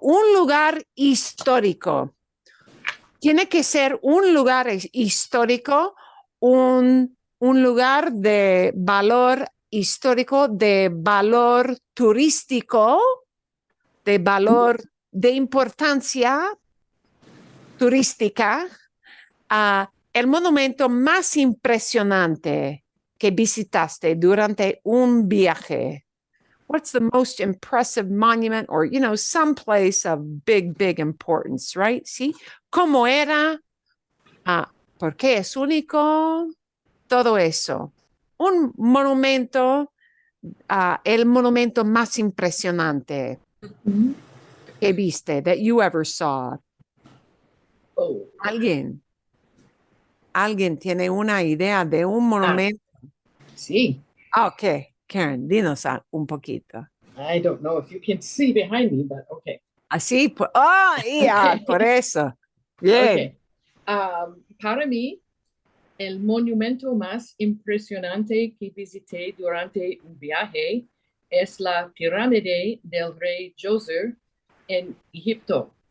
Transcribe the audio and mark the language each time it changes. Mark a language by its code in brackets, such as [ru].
[es] Un lugar histórico. Tiene que ser un lugar histórico, un lugar de valor histórico, de valor turístico, de valor de importancia turística, el monumento más impresionante que visitaste durante un viaje. [en] What's the most impressive monument or, some place of big importance, right? [es] ¿Sí? ¿Cómo era? ¿Por qué es único? Todo eso. Un monumento, el monumento más impresionante que viste, [en] that you ever saw. [es] ¿Alguien tiene una idea de un monumento? Sí. Okay, Karen, dinos un poquito. [en] I don't know if you can see behind me, but okay. [es] Así, por eso. Bien. Para mí, el monumento más impresionante que visité durante un viaje es la pirámide del rey Djoser en Egipto.